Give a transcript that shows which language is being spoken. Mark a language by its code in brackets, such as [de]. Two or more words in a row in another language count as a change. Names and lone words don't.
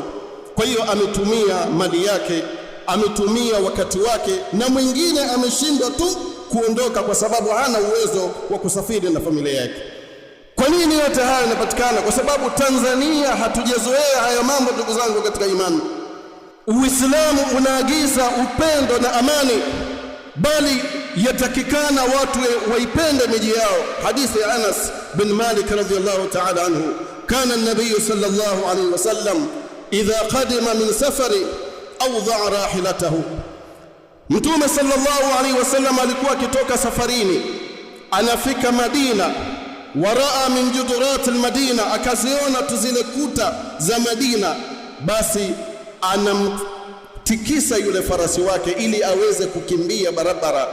[sw] Kwa hiyo ametumia mali yake, ametumia wakati wake, na mwingine ameshindwa tu kuondoka kwa sababu hana uwezo wa kusafiri na familia yake. Kwa nini yote haya yanapatikana? Kwa sababu Tanzania hatujazoea haya mambo ndugu zangu katika imani. Uislamu unaagiza upendo na amani, bali yatakikana watu waipende miji yao. Hadithi ya Anas bin Malik [ar] رضي الله تعالى عنه, كان النبي صلى الله عليه وسلم إذا قدم من سفر أوضع راحلته, [sw] Mtume [ar] صلى الله عليه وسلم [sw] alikuwa akitoka safarini, anafika Madina, [ar] وراء من جدرات المدينة, [sw] akaziona tu zile kuta za Madina, basi anamtikisa yule farasi wake ili aweze kukimbia barabara.